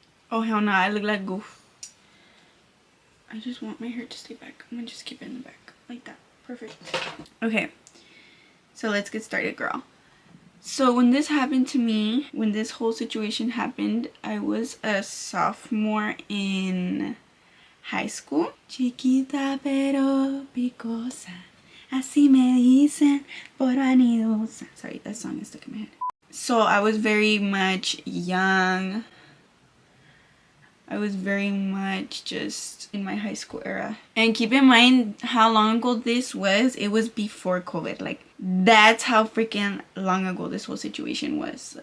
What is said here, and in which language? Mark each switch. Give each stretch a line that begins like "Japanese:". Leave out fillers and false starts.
English: Oh hell no, I look like goof. I just want my hair to stay back. I'm gonna just keep it in the back like that. Perfect. Okay, so let's get started, girl. So when this happened to me, when this whole situation happened, I was a sophomore in high school.
Spanish: Chiquita pero picosa, así me dicen por vanidosa.
English: Sorry, that song is stuck in my head. So I was very much young. I was very much just in my high school era. And keep in mind how long ago this was. It was before COVID. Like, that's how freaking long ago this whole situation was.